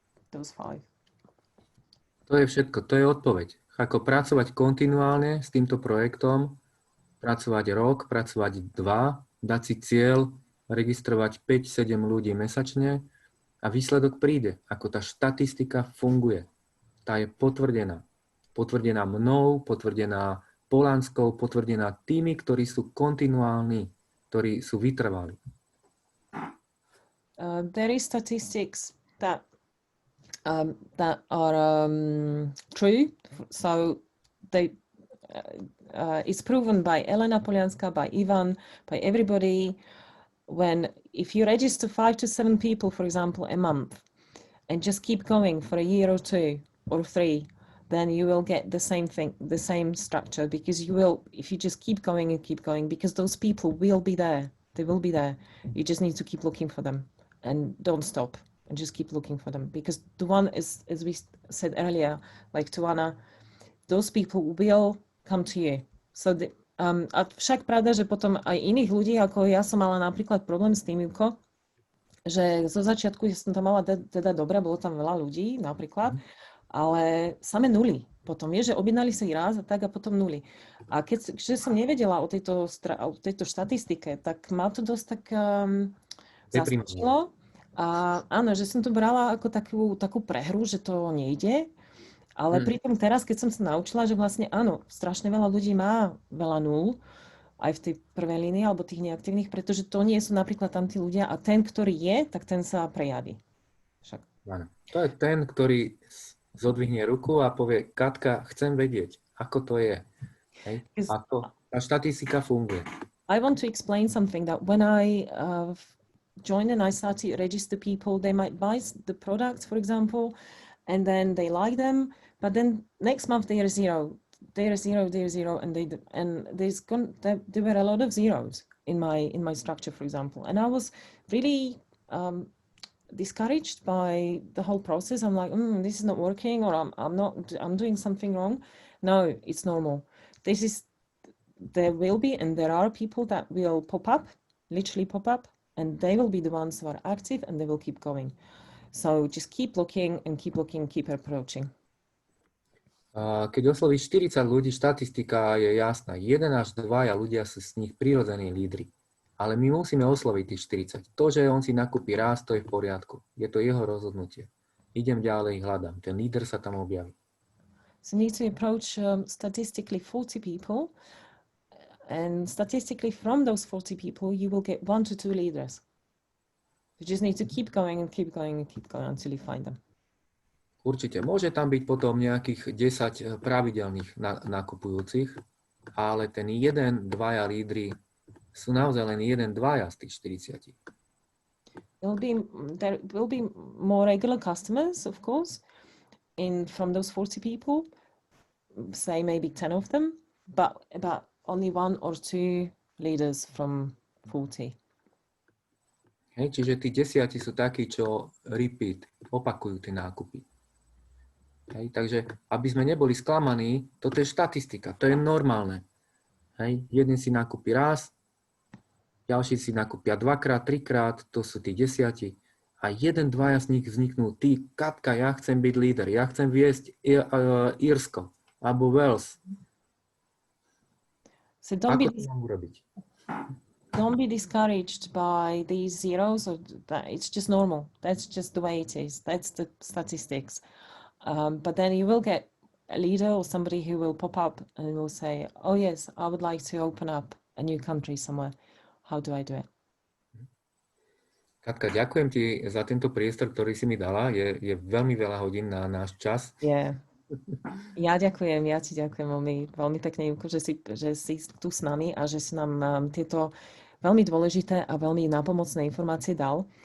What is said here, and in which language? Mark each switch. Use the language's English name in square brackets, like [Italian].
[English] Those 5. [Slovak] To je všetko, to je odpoveď. Ako pracovať kontinuálne s týmto projektom, pracovať rok, pracovať 2, dať si cieľ, registrovať 5-7 ľudí mesačne a výsledok príde. Ako tá štatistika funguje. Tá je potvrdená. Potvrdená mnou, potvrdená Polánskou, potvrdená tými, ktorí sú kontinuálni, ktorí sú vytrvalí. [English] There is statistics that are true. So it's proven by Elena Polianska, by Ivan, by everybody. If you register 5 to 7 people, for example, a month, and just keep going for a year or 2 or 3, then you will get the same thing, the same structure, because you will, if you just keep going and keep going, because those people will be there. They will be there. You just need to keep looking for them and don't stop. And just keep looking for them, because the one is, as we said earlier, like Tuana, those people will come to you. [Slovak] So a však pravda, že potom aj iných ľudí, ako ja som mala napríklad problém s tým, Juko, že zo začiatku som tam mala teda dobre, bolo tam veľa ľudí napríklad, ale same nuly. Potom je, že objednali sa ich raz a tak a potom nuly. A keďže som nevedela o tejto štatistike, tak ma to dosť tak zaskočilo. A áno, že som to brala ako takú prehru, že to nejde, ale pritom teraz, keď som sa naučila, že vlastne áno, strašne veľa ľudí má veľa nul, aj v tej prvej línii, alebo tých neaktívnych, pretože to nie sú napríklad tam tí ľudia a ten, ktorý je, tak ten sa prejaví. Však. Áno. To je ten, ktorý zodvihne ruku a povie, Katka, chcem vedieť, ako to je. Hej? A tá štatistika funguje. [English] I want to explain something that when I join and I start to register people, they might buy the products, for example, and then they like them, but then next month they are zero, and there were a lot of zeros in my structure, for example, and I was really discouraged by the whole process. I'm like, this is not working, or I'm doing something wrong. No, it's normal. There will be, and there are people that will pop up, literally pop up, and they will be the ones who are active and they will keep going. So just keep looking, keep approaching. [Slovak] Keď oslovíš 40 ľudí, štatistika je jasná. 1 až 2 ľudia sú z nich prirodzení lídri. Ale my musíme osloviť tých 40. To, že on si nakúpi raz, to je v poriadku. Je to jeho rozhodnutie. Idem ďalej, hľadám. Ten líder sa tam objaví. [English] So you need to approach statistically 40 people. And statistically, from those 40 people, you will get 1 to 2 leaders. You just need to keep going and keep going and keep going until you find them. [Slovak] Určite. Môže tam byť potom nejakých 10 pravidelných nakupujúcich, ale ten 1-2 lídri sú naozaj len 1-2 z tých 40. [English] There will be more regular customers, of course, from those 40 people, say maybe 10 of them, but only 1 or 2 leaders from 40. [Slovak] Hej, čiže tí 10 sú takí, čo repeat, opakujú tie nákupy. Hej, takže aby sme neboli sklamaní, toto je štatistika, to je normálne. Hej, jeden si nakúpi raz, ďalší si nakúpia 2-krát, 3-krát, to sú tí 10 a jeden, dvaja z nich vzniknú, ty, Katka, ja chcem byť líder, ja chcem viesť Írsko, alebo Wales. [English] So [Slovak] Ako to mám urobiť? [English] don't be discouraged by these zeros, or that it's just normal. That's just the way it is. That's the statistics. But then you will get a leader or somebody who will pop up and will say, oh yes, I would like to open up a new country somewhere. How do I do it? [Slovak] Katka, ďakujem ti za tento priestor, ktorý si mi dala. Je veľmi veľa hodín na náš čas. [English] Yeah. [Slovak] Ja ti ďakujem veľmi pekne, Júko, že si tu s nami a že si nám tieto veľmi dôležité a veľmi nápomocné informácie dal.